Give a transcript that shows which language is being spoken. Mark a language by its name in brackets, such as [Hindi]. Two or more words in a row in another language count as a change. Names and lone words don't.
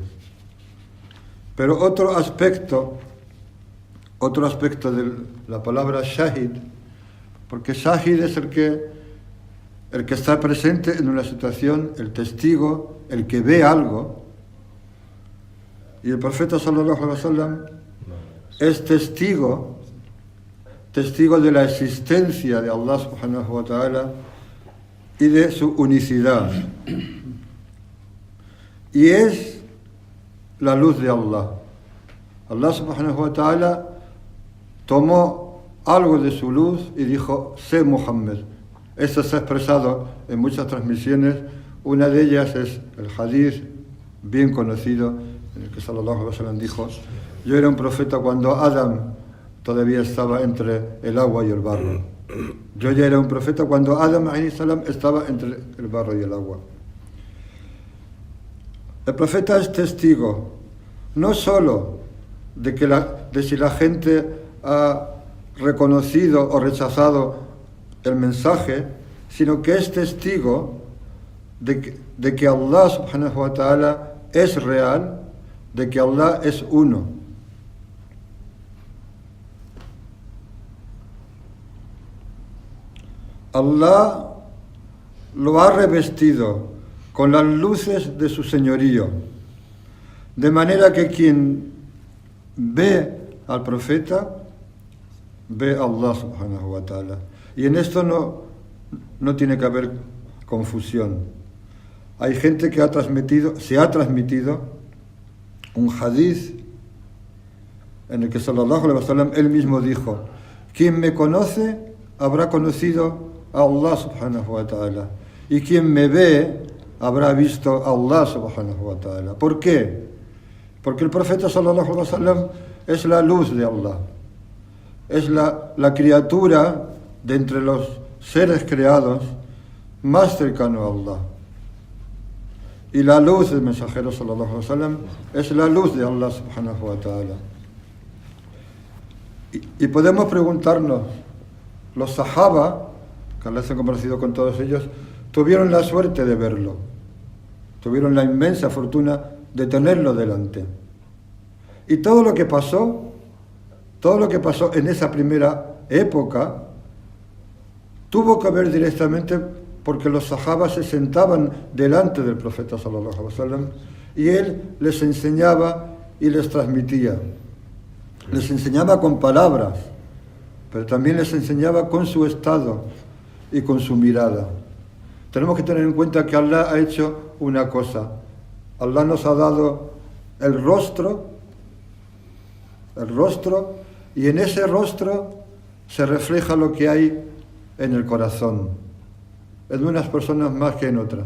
[Spanish] Pero otro aspecto de la palabra shahid, porque shahid es el que está presente en una situación, el testigo, el que ve algo, y el profeta [Arabic] صلى الله عليه وسلم [Spanish] es testigo de la existencia de [Arabic] الله سبحانه وتعالى [Spanish] y de su unicidad. Y es la luz de Allah. [Arabic] الله سبحانه وتعالى [Spanish] tomó algo de su luz y dijo, sé Muhammad. Esto se ha expresado en muchas transmisiones. Una de ellas es el hadith bien conocido, en el que [Arabic] صلى الله عليه وسلم [Spanish] dijo, yo era un profeta cuando Adam todavía estaba entre el agua y el barro. Yo ya era un profeta cuando Adam [Arabic] عليه السلام [Spanish] estaba entre el barro y el agua. El profeta es testigo no solo de si la gente ha reconocido o rechazado el mensaje, sino que es testigo de que [Arabic] الله سبحانه وتعالى [Spanish] es real, de que Allah es uno. Allah lo ha revestido con las luces de su señorío, de manera que quien ve al profeta ve a [Arabic] الله سبحانه وتعالى. [Spanish] Y en esto no tiene que haber confusión. Hay gente que se ha transmitido un hadith en el que [Arabic] صلى الله عليه وسلم [Spanish] él mismo dijo, quien me conoce habrá conocido a [Arabic] الله سبحانه وتعالى, [Spanish] y quien me ve habrá visto a [Arabic] الله سبحانه وتعالى. [Spanish] ¿Por qué? Porque el profeta [Arabic] صلى الله عليه وسلم [Spanish] es la luz de Allah, es la criatura de entre los seres creados más cercano a Allah. Y la luz del mensajero [Arabic] صلى الله عليه وسلم [Spanish] es la luz de [Arabic] الله سبحانه وتعالى. [Spanish] Y podemos preguntarnos, los sahaba, que Allah se ha compartido con todos ellos, tuvieron la suerte de verlo, tuvieron la inmensa fortuna de tenerlo delante. Y todo lo que pasó en esa primera época, tuvo que ver directamente porque los sahabas se sentaban delante del profeta [Arabic] صلى الله عليه وسلم [Spanish] y él les enseñaba y les transmitía. Les enseñaba con palabras, pero también les enseñaba con su estado y con su mirada. Tenemos que tener en cuenta que Allah ha hecho una cosa. Allah nos ha dado el rostro, y en ese rostro se refleja lo que hay en el corazón, en unas personas más que en otras.